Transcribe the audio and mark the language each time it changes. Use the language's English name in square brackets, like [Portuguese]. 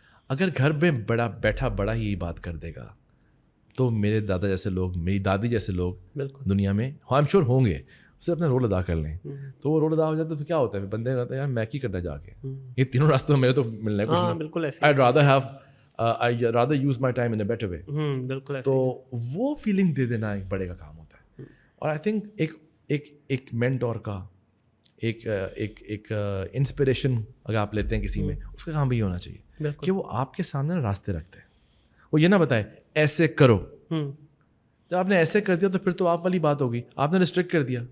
[Urdu] اگر گھر میں بیٹھا بڑا ہی یہی بات کر دے گا, تو میرے دادا جیسے لوگ, میری دادی جیسے لوگ دنیا میں آئی ایم شیور ہوں گے. اسے اپنا رول ادا کر لیں, تو وہ رول ادا ہو جاتا ہے. تو کیا ہوتا ہے, بندے کہتے ہیں [Punjabi] یار میں کی کرنا جا کے, یہ 3 راستوں میرے تو ملنا ہے کچھ نہیں. [Urdu] بالکل, [English] I'd rather use my time in a better way. [Urdu] بالکل. تو وہ فیلنگ دے دینا ایک بڑے کا کام ہوتا ہے. اور آئی تھنک ایک مینٹور کا, ایک انسپریشن اگر آپ لیتے ہیں کسی میں, اس کا کام بھی ہونا چاہیے کہ وہ آپ کے سامنے راستے رکھتے ہیں. وہ یہ نہ بتائے ایسے کرو, جب آپ نے ایسے کر دیا تو پھر تو آپ والی بات ہوگی, آپ نے ریسٹرکٹ کر دیا.